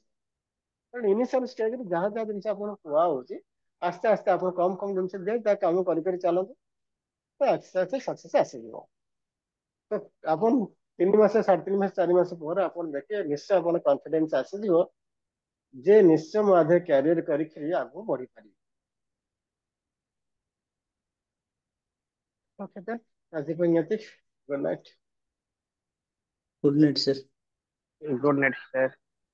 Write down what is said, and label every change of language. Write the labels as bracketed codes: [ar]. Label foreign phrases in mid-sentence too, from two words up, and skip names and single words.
[or] ତେଣୁ ଇନିସିଆଲ ଷ୍ଟେଜରେ ଯାହା ଯାହା ଜିନିଷ ଆପଣଙ୍କୁ କୁହା ହଉଛି, ଆସ୍ତେ ଆସ୍ତେ ଆପଣ କମ କମ ଜିନିଷ ଦିଅ, ତା କାମ କରି କରି ଚାଲନ୍ତୁ, ତ ଆସ୍ତେ ଆସ୍ତେ ସକ୍ସେସ ଆସିଯିବ। ତ ଆପଣ 3 ମାସ 3.5 ମାସ 4 ମାସ ପରେ ଆପଣ ଦେଖିବେ, ନିଶ୍ଚୟ ଆପଣ କନଫିଡେନ୍ସ ଆସିଯିବ ଯେ ନିଶ୍ଚୟ ମୁଁ ଆଧେ କ୍ୟାରିୟର କରିକି ଆଗକୁ ବଢିପାରିବି। [en] Okay then. As if good night. good night sir. good night sir.